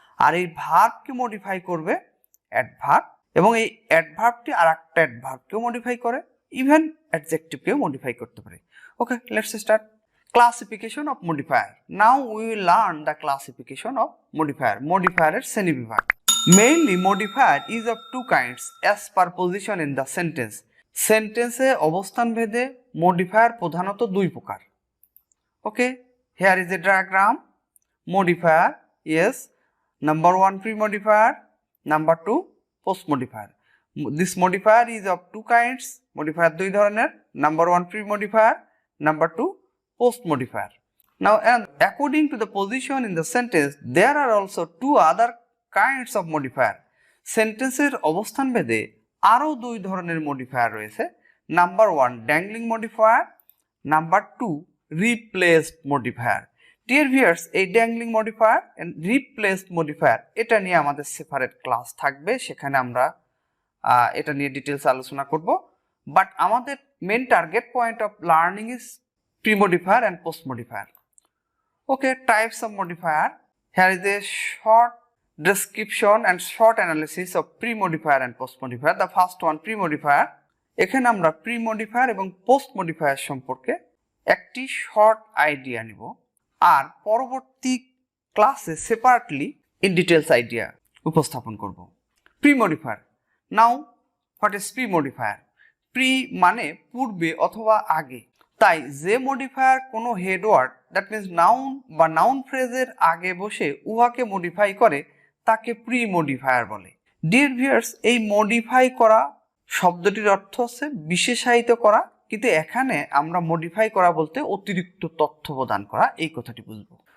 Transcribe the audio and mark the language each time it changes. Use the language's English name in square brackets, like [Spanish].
[Bangla] আর এই ভার্বকে মডিফাই করবে অ্যাডভার্ব এবং এই অ্যাডভার্বটি আর একটা অ্যাডভার্বকেও মডিফাই করে, ইভেন অ্যাডজেক্টিভকেও মডিফাই করতে পারে. [English] Okay, let's start. Classification of modifier. Now we will learn the classification of modifier. [Bangla] মডিফায়ারের শ্রেণীবিভাগ. [English] Mainly modifier is of two kinds as per position in the sentence. [Bangla] সেন্টেন্সে অবস্থান ভেদে মডিফায়ার প্রধানত দুই প্রকার. ওকে, [English] here is a diagram. modifier, yes. Number 1 pre-modifier, number 2 post-modifier. This modifier is of two kinds. Modifier [Bangla] দুই ধরনের, [English] number 1 pre-modifier, number 2 post-modifier. Now, and according to the position in the sentence, there are also two other kinds of modifier. [Bangla] সেন্টেন্সের অবস্থান ভেদে আরও দুই ধরনের modifier রয়েছে। [English] Number 1 dangling modifier, number 2 replaced modifier. Dear viewers, [Bangla] এই dangling modifier and replaced modifier এটা নিয়ে আমাদের সেপারেট ক্লাস থাকবে, সেখানে আমরা এটা নিয়ে ডিটেলস আলোচনা করব। [English] but [Bangla] আমাদের [English] Main target point of learning is premodifier and postmodifier. Okay, types of modifier. Here is a short description and short analysis of pre-modifier and post-modifier. The first one, pre-modifier. [Bangla] এখানে আমরা pre-modifier এবং post-modifier সম্পর্কে একটি short idea নিব, আর পরবর্তী ক্লাসে separately in details idea উপস্থাপন করব। [English] pre-modifier. Now, what is pre-modifier? [Bangla] Pre মানে পূর্বে অথবা আগে। তাই যে মডিফায়ার কোনো হেডওয়ার্ড [English] that means [Bangla] নাউন বা নাউন ফ্রেজের আগে বসে উহাকে মডিফাই করে তাকে প্রি মডিফায়ার বলে। [English] dear viewers, [Bangla] এই মডিফাই করা শব্দটির অর্থ হচ্ছে বিশেষায়িত করা, কিন্তু এখানে আমরা মডিফাই করা বলতে অতিরিক্ত তথ্য প্রদান করা, এই কথাটি বুঝবো।